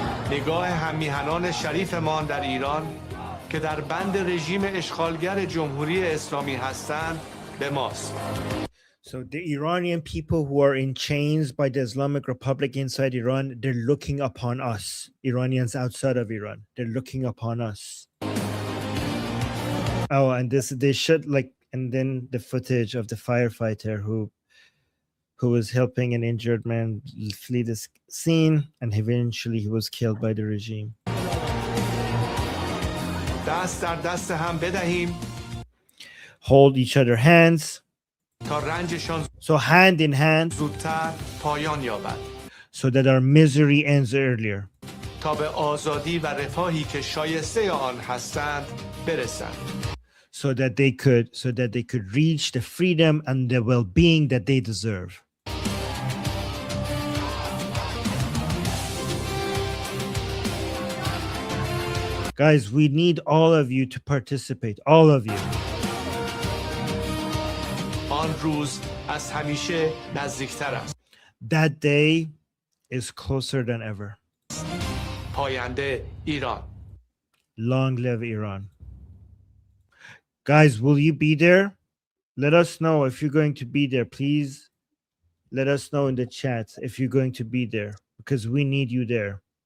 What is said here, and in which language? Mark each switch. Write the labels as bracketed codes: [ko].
[fa] نگاه هممیهنان شریفمان در ایران که در بند رژیم اشغالگر جمهوری اسلامی هستند به ماست. [en] So the Iranian people who are in chains by the Islamic Republic inside Iran, they're looking upon us. Iranians outside of Iran, they're looking upon us. Oh, and they should and then the footage of the firefighter who was helping an injured man flee this scene, and eventually he was killed by the regime. [fa] دست در دست هم بدهیم [en] Hold each other hands. [fa] تا رنجشان [en] So hand in hand, [fa] زودتر پایان یابد. [en] so that our misery ends earlier. [fa] تا به آزادی و رفاهی که شایسته آن هستند برسند. [en] So that they could reach the freedom and the well-being that they deserve. Guys, we need all of you to participate. All of you. [fa] آن روز از همیشه نزدیکتر است. [en] That day is closer than ever. [fa] پاینده ایران. [en] Long live Iran. Guys, will you be there? Let us know if you're going to be there. Please let us know in the chat if you're going to be there, because we need you there.